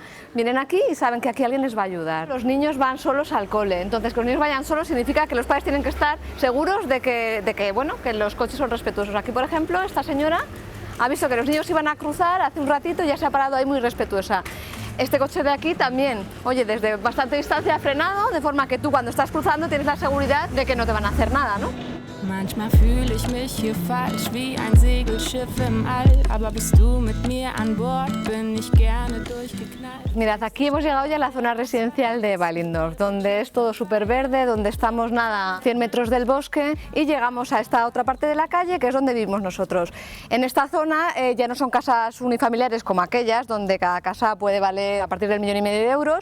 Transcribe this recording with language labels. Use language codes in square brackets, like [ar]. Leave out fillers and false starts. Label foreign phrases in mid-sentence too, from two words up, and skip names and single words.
[es] Vienen aquí y saben que aquí alguien les va a ayudar. Los niños van solos al cole, entonces que los niños vayan solos significa que los padres tienen que estar seguros de que bueno, que los coches son respetuosos. Aquí, por ejemplo, esta señora ha visto que los niños iban a cruzar hace un ratito y ya se ha parado ahí muy respetuosa. Este coche de aquí también, oye, desde bastante distancia ha frenado, de forma que tú cuando estás cruzando tienes la seguridad de que no te van a hacer nada, ¿no? [de] Manchmal fühle ich mich hier falsch wie ein Segelschiff im All, aber bist du mit mir an Bord, bin ich gerne durchgeknallt. [es] Mirad, aquí hemos llegado ya a la zona residencial de Weilendorf, donde es todo súper verde, donde estamos nada, 100 metros del bosque y llegamos a esta otra parte de la calle que es donde vivimos nosotros. En esta zona ya no son casas unifamiliares como aquellas, donde cada casa puede valer a partir del 1,5 millón de euros.